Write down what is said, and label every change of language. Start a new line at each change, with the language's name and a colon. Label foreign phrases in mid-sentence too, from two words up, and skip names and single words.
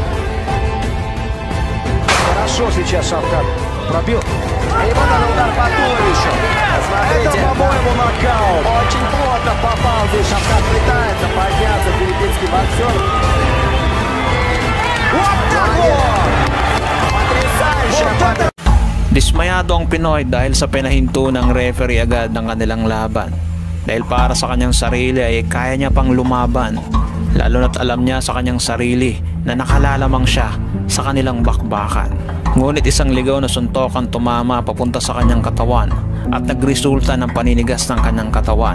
Russian: Хорошо сейчас Шавкат пробил. И вот он удар по туловищу. Смотрите, Это, по-моему, нокаут. очень плотно попал здесь. Шавкат пытается подняться, филиппинский боксер. Вот так вот! Потрясающая подача.
Filipino: Dismayado ang Pinoy dahil sa pinahinto ng referee agad ng kanilang laban. Dahil para sa kanyang sarili ay kaya niya pang lumaban. Lalo na't alam niya sa kanyang sarili na nakalalamang siya sa kanilang bakbakan. Ngunit isang ligaw na suntok ang tumama papunta sa kanyang katawan at nagresulta ng paninigas ng kanyang katawan.